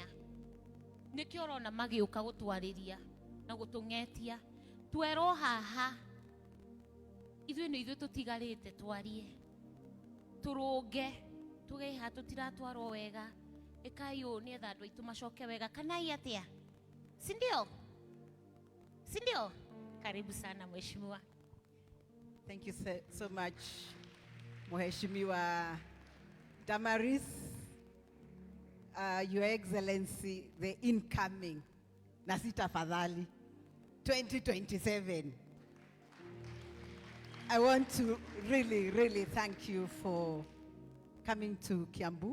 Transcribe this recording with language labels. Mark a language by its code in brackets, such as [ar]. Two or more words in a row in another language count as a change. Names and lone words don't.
[ki] Nikio urona magiuka gutwariria na gutung'etia. Twero haha. Ithuĩ tutigarĩte twarie. Turunge. Tugeha tutiratwarwo wega. Ekai ũũ nĩ etha andũ aitũ macoke wega. Kanai atia? Sindio? [sw] Karibu sana mheshimiwa. [en] Thank you so much, Mheshimiwa Damaris, Your Excellency, the incoming Nasita Fadhali, 2027. I want to really thank you for coming to Kiambu.